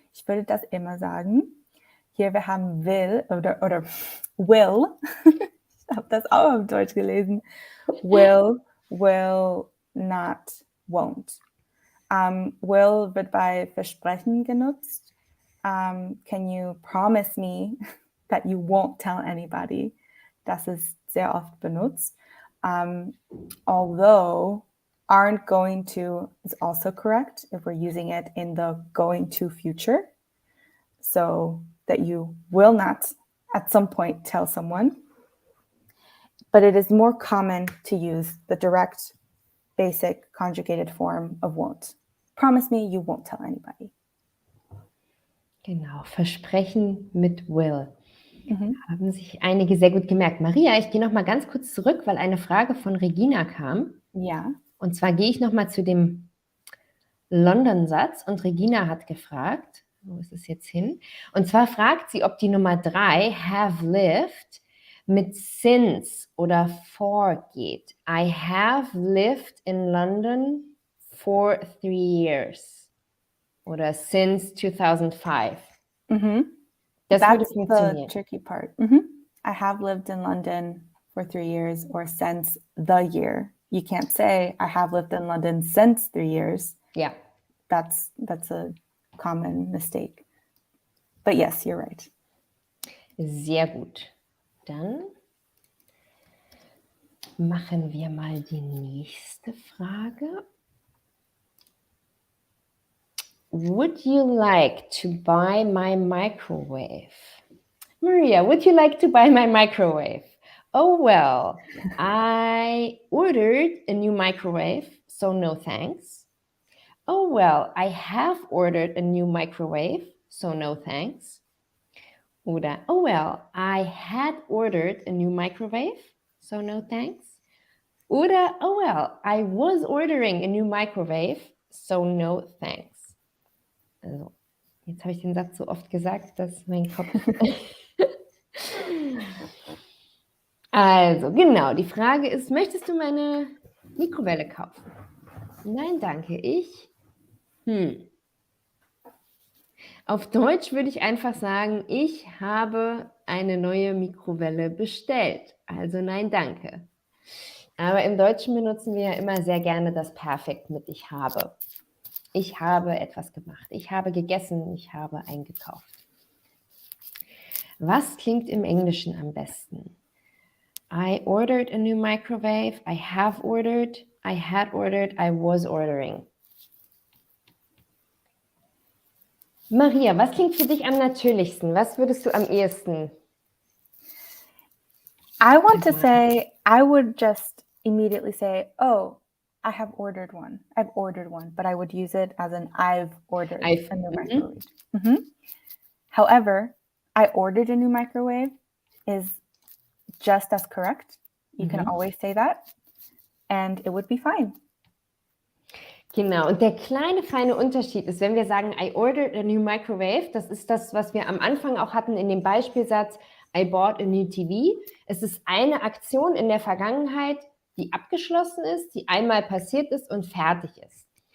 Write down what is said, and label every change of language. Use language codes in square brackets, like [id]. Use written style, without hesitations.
[de] Ich würde das immer sagen. Hier wir haben will oder will. Ich habe das auch auf Deutsch gelesen. Will, not, won't. Will wird bei Versprechen genutzt. [en] Can you promise me that you won't tell anybody? [de] Das ist sehr oft benutzt. [en] Although aren't going to is also correct if we're using it in the going to future. So that you will not at some point tell someone. But it is more common to use the direct, basic conjugated form of won't. Promise me you won't tell anybody. [de] Genau, Versprechen mit will. Haben sich einige sehr gut gemerkt. Maria, ich gehe noch mal ganz kurz zurück, weil eine Frage von Regina kam. Ja. Und zwar gehe ich noch mal zu dem London-Satz und Regina hat gefragt, wo ist es jetzt hin? Und zwar fragt sie, ob die Nummer 3, have lived, mit since oder for geht. [en] I have lived in London for 3 years. [de] Oder since 2005. Das würde [en] That's [de] funktionieren. [en] the tricky part. I have lived in London for 3 years or since the year. You can't say I have lived in London since 3 years. [de] Ja. [en] That's a common mistake. But yes, you're right. [de] Sehr gut. Dann machen wir mal die nächste Frage. [en] would you like to buy my microwave? Maria, would you like to buy my microwave? Oh, well, I ordered a new microwave, so no thanks. Oh, well, I have ordered a new microwave, so no thanks. Oder, oh, well, I had ordered a new microwave, so no thanks. Oder, oh, well, I was ordering a new microwave, so no thanks. [de] Also, jetzt habe ich den Satz so oft gesagt, dass mein Kopf... Also, genau, die Frage ist, möchtest du meine Mikrowelle kaufen? Nein, danke, ich. Auf Deutsch würde ich einfach sagen, ich habe eine neue Mikrowelle bestellt. Also nein, danke. Aber im Deutschen benutzen wir ja immer sehr gerne das Perfekt mit ich habe. Ich habe etwas gemacht, ich habe gegessen, ich habe eingekauft. Was klingt im Englischen am besten? [en] I ordered a new microwave, I have ordered, I had ordered, I was ordering. [de] Maria, was klingt für dich am natürlichsten? Was würdest du am ehesten? [en] I want to say, I would just immediately say, oh, I have ordered one. I've ordered one, but I would use it as an I've ordered a new microwave. However, I ordered a new microwave is just as correct. You can always say that and it would be fine. [de] Genau, und der kleine feine Unterschied ist, wenn wir sagen, [en] I ordered a new microwave, [de] das ist das, was wir am Anfang auch hatten in dem Beispielsatz, [en] I bought a new TV. [de] Es ist eine Aktion in der Vergangenheit, die abgeschlossen ist, die einmal passiert ist und fertig ist.